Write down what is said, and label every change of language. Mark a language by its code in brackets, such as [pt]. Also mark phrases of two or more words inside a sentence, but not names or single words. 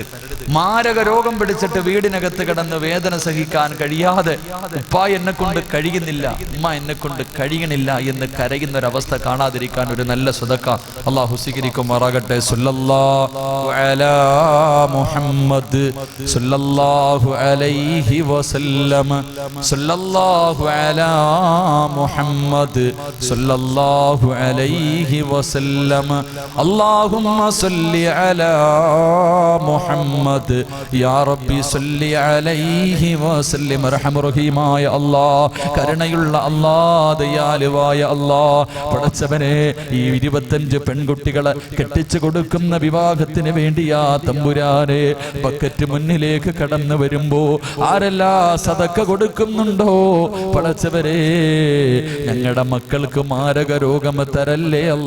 [ml] മാരക രോഗം പിടിച്ചിട്ട് വീടിനകത്ത് കിടന്ന് വേദന സഹിക്കാൻ കഴിയാതെ ഉപ്പ എന്നെ കൊണ്ട് കഴിയുന്നില്ല, ഉമ്മ എന്നെ കൊണ്ട് കഴിയണില്ല എന്ന് കരയുന്ന ഒരവസ്ഥ കാണാതിരിക്കാൻ ഒരു നല്ല സദഖ അല്ലാഹു സ്വീകരിക്കുമാറാകട്ടെ. [ar] صلى الله على محمد صلى الله عليه وسلم. صلى الله على محمد صلى الله عليه عليه وسلم اللهم صل على محمد يا ربي صل عليه وسلم [ml] റഹ്മാൻ റഹീമായ അല്ലാഹ് കരുണയുള്ള അല്ലാഹ് ദയാലുവായ അല്ലാഹ് പടച്ചവനെ ഈ 25 പെൺകുട്ടികളെ കെട്ടിച്ചു കൊടുക്കുന്ന വിവാഹത്തിന് വേണ്ടിയാ തമ്പുരാനെ ബക്കറ്റ് മുന്നിലേക്ക് കടന്നു വരുമ്പോ ആരെല്ലാം സദക്ക കൊടുക്കുന്നുണ്ടോ പടച്ചവരെ ഞങ്ങളുടെ മക്കൾക്ക് മാരക രോഗം തരല്ലേ